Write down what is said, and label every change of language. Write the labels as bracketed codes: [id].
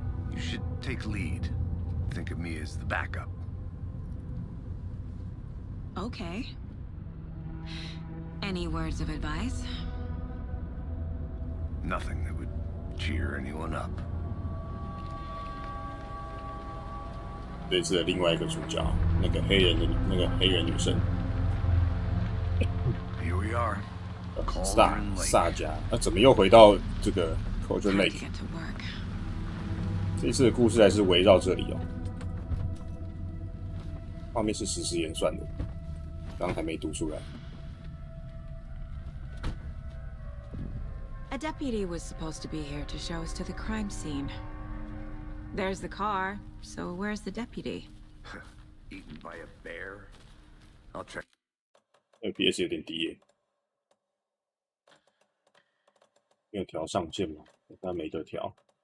[en] You should take lead. Think of me as the backup. Okay. Any words of advice? Nothing that would cheer anyone up. [zh] 这次的另外一个主角，那个黑人女生， [en] Here we are. [zh] 萨迦，那怎么又回到这个 Cauldron [en] Time to Lake？ get to work. [zh] 这次的故事还是围绕这里哦。画面是实时演算的，刚刚还没读出来。 [en] A deputy was supposed to be here to show us to the crime scene. There's the car, so where's the deputy? Eaten by a bear? I'll check. [zh] FPS 有点低耶，没有调上限吗？那没得调。